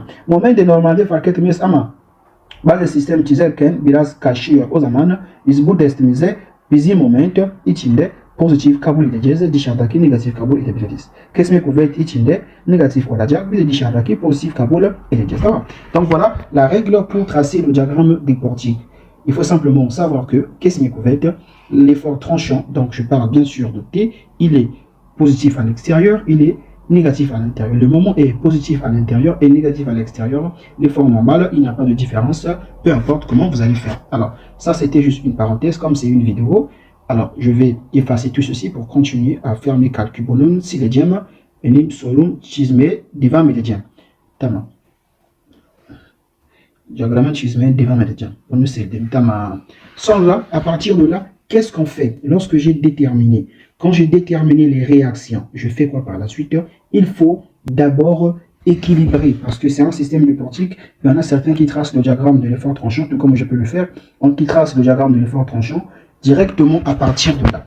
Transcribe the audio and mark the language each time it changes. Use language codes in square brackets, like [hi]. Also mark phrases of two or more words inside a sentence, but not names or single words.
[tr] Moment de normalde fark etmez ama bazı sistem çizerken biraz kaçıyor. O zaman biz bu testimize bizim moment içinde pozitif kabul edeceğiz, dışarıdaki negatif kabul edebiliriz. Kesme kuvvet içinde negatif olacak, bir de dışarıdaki pozitif kabul edeceğiz. Tamam. [fr] Donc voilà la règle pour tracer le diagramme des portiques. Il faut simplement savoir que [tr] kesme kuvvet, [fr] l'effort tranchant, donc je parle bien sûr de T, il est positif à l'extérieur, il est négatif à l'intérieur. Le moment est positif à l'intérieur et négatif à l'extérieur. L'effort normal, il n'y a pas de différence, peu importe comment vous allez faire. Alors, ça c'était juste une parenthèse, comme c'est une vidéo. Alors, je vais effacer tout ceci pour continuer à faire mes calculs. [tr] Bunun sileceğim, benim sorum çizmeye devam edeceğim. Tamam. Diagramı çizmeye devam edeceğim. Bunu sildim. Tamam. Sonra, [fr] à partir de là, qu'est-ce qu'on fait lorsque j'ai déterminé? Quand j'ai déterminé les réactions, je fais quoi par la suite? Il faut d'abord équilibrer, parce que c'est un système de portique. Il y en a certains qui tracent le diagramme de l'effort tranchant, tout comme je peux le faire, qui tracent le diagramme de l'effort tranchant directement à partir de là.